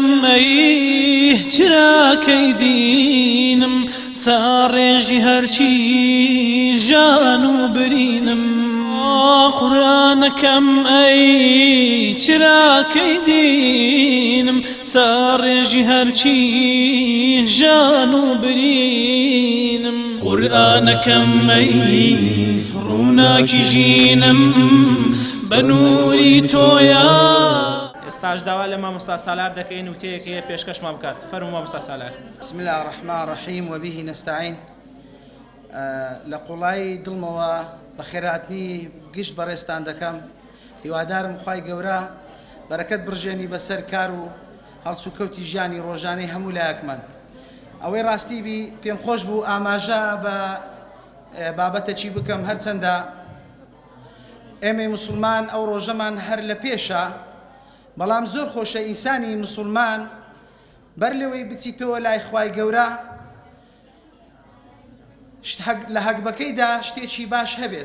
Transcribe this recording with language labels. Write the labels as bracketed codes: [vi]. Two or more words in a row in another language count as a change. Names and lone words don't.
[ckb] ئەی چراکەی دینم ساڕێژی هەرچی ژان و برینم قورئانەکەم ئەی چراکەی دینم ساڕێژی هەرچی ژان و برینم قورئانەکەم ئەی ڕووناکی ژینم بە نووری تۆیە. ئێستاش داوا لە مامۆستا سالار دەکەین و تەیەکەیە پێشکەشمان بکات. فەرموو مامۆستا سالار. [ar] بسم الله الرحمن الرحيم وبه نستعين. [ckb] لە قوڵایی دڵمەوە بە خێراتنی گشت بەڕێستان دەکەم هیوادارم خوای گەورە بەرەکەت بڕژێنی بەسەر کار و هەڵسوکەوتی ژیانی ڕۆژانەی هەموو لایەکمان. ئەوەی ڕاستی بی پێم خۆش بوو ئاماژە بە بابەتێکی بکەم هەرچەندە ئێمە موسڵمان ئەو ڕۆژەمان هەر لە پێشە، بەڵام زۆر خۆشە ئینسانی موسڵمان بەر لەوەی بچیتەوە لای خوای گەورە لە هەگبەکەیدا شتێکی باش هەبێت.